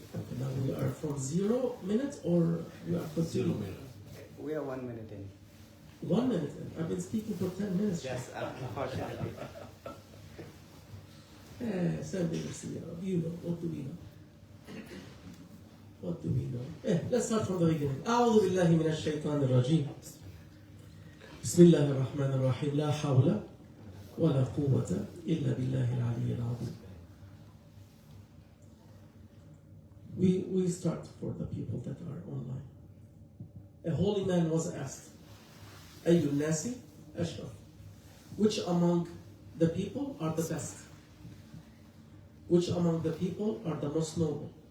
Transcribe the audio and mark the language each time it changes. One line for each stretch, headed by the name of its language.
English: Okay, now we are from 0 minutes or we are for 0 minutes? We are 1 minute in. 1 minute in. I've been speaking for 10 minutes. Yes, unfortunately. Send me you know. What do we know? What do we know? Let's start from the beginning.
Arabic: أعوذ بالله من الشيطان الرجيم. بسم الله الرحمن الرحيم. لا حول ولا قوة إلا بالله العلي العظيم.
English: We start for the people that are online. A holy man was asked,
Arabic: أي الناس أشرف?
English: Which among the people are the best? Which among the people are the most noble?